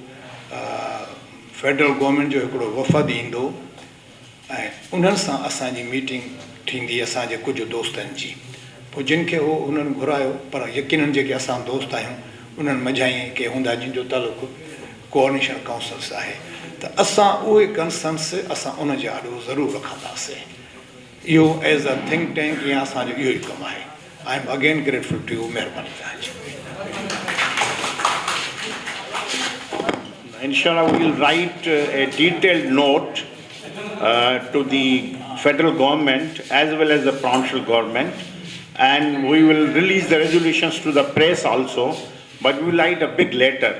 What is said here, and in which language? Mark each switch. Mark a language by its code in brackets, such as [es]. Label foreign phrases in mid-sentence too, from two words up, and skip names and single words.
[sd] फेडरल गवर्नमेंट जो हिकिड़ो वफ़द ईंदो ऐं उन्हनि सां असांजी मीटिंग थींदी असांजे कुझु दोस्तनि जी. पोइ जिन खे उहो उन्हनि घुरायो, पर यकीननि जेके असां दोस्त आहियूं उन्हनि मझाई के हूंदा जिन जो तालुक़ु कोऑर्डिनेशन काउंसिल सां आहे, त असां उहे कंसर्न्स असां उन जे आॾो ज़रूरु रखंदासीं. इहो [en] as a think tank [sd] या असांजो इहो ई कमु आहे. [en] I am again grateful to you. [sd] महिरबानी तव्हांजी. [en] Inshallah, we will write a detailed note to the federal government as well as the provincial government, and we will release the resolutions to the press also, but we will write a big letter.